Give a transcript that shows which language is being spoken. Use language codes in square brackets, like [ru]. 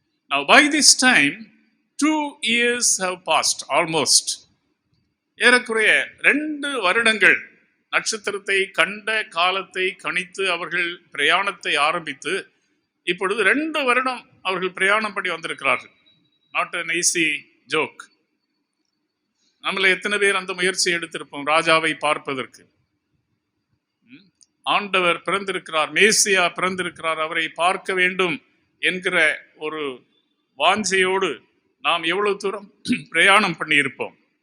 [en] Now by this time 2 years have passed almost. [ta] ஏறக்குறைய 2 வருடங்கள் நட்சத்திரத்தை கண்ட காலத்தை கணித்து அவர்கள் பிரயாணத்தை ஆரம்பித்து இப்பொழுது 2 வருடம் அவர்கள் பிரயாணம் பண்ணி வந்திருக்கிறார்கள். [en] Not an easy joke. [ta] நம்மள எத்தனை பேர் அந்த முயற்சி எடுத்திருப்போம் ராஜாவை பார்ப்பதற்கு? ஆண்டவர் பிறந்திருக்கிறார், மேசியா பிறந்திருக்கிறார், அவரை பார்க்க வேண்டும் என்கிற ஒரு வாஞ்சையோடு நாம் எவ்வளவு தூரம் பிரயாணம் பண்ணி இருப்போம்.